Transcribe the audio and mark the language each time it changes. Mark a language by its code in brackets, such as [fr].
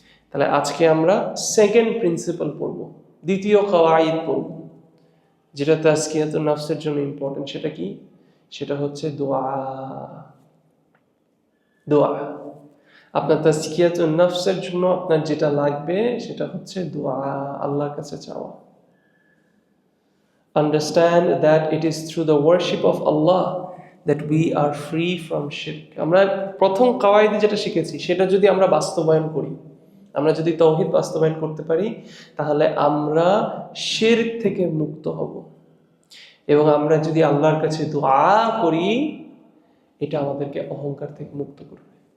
[bn] তাহলে আজকে আমরা সেকেন্ড প্রিন্সিপাল পড়ব, দ্বিতীয় কওয়াইদ পড়ব, যেটা তাজকিয়াতুন নফসের জন্য ইম্পর্টেন্ট। সেটা কি? সেটা হচ্ছে দোয়া। দোয়া। আপনার তাজকিয়াতুন নফসের জন্য আপনার যেটা লাগবে সেটা হচ্ছে দোয়া, আল্লাহর কাছে চাওয়া। [en] Understand that it is through the worship of Allah that we are free from shirk. [bn] আমরা প্রথম কওয়াইদে যেটা শিখেছি সেটা যদি আমরা বাস্তবায়ন করি, আমরা যদি তাওহীদ বাস্তবায়ন করতে পারি, তাহলে আমরা শিরক থেকে মুক্ত হব। এবং আমরা যদি আল্লাহর কাছে দোয়া করি, এটা আমাদেরকে অহংকার থেকে মুক্ত করবে।